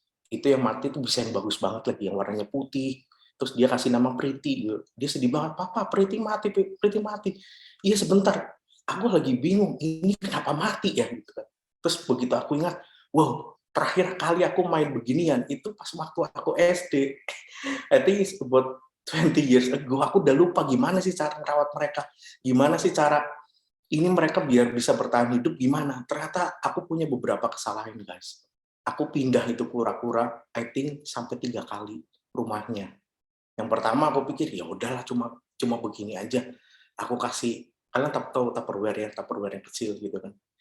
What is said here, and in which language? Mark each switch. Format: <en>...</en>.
<id>Itu yang mati itu bisa yang bagus banget lagi, yang warnanya putih, terus dia kasih nama Pretty gitu. Dia sedih banget, papa Pretty mati, Pretty mati. Iya sebentar, aku lagi bingung ini kenapa mati ya gitu kan. Terus begitu aku ingat, wow, terakhir kali aku main beginian itu pas waktu aku SD.</id> <en>I think it's about 20 years ago.</en> <id>Aku udah lupa gimana sih cara merawat mereka, gimana sih cara ini mereka biar bisa bertahan hidup gimana. Ternyata aku punya beberapa kesalahan guys. Aku pindah itu kura-kura,</id> <en>I think</en> <id>sampai 3 kali rumahnya. Yang pertama aku pikir ya udahlah, cuma begini aja. Aku kasih, kalian tahu Tupperware ya, Tupperware yang kecil gitu kan.</id>